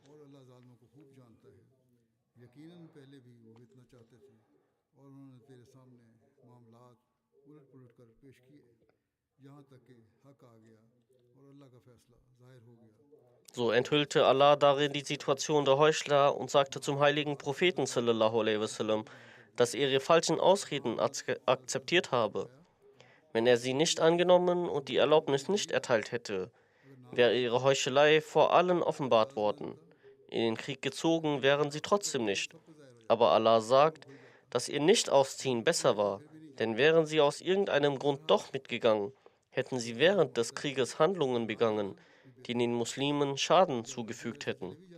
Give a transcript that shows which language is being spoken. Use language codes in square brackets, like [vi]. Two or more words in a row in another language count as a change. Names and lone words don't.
[de] So enthüllte Allah darin die Situation der Heuchler und sagte zum heiligen Propheten [ar] صلى الله عليه وسلم, [de] dass er ihre falschen Ausreden akzeptiert habe. Wenn er sie nicht angenommen und die Erlaubnis nicht erteilt hätte, wäre ihre Heuchelei vor allen offenbart worden. In den Krieg gezogen wären sie trotzdem nicht. Aber Allah sagt, dass ihr Nicht-Ausziehen besser war, denn wären sie aus irgendeinem Grund doch mitgegangen, hätten sie während des Krieges Handlungen begangen, die den Muslimen Schaden zugefügt hätten.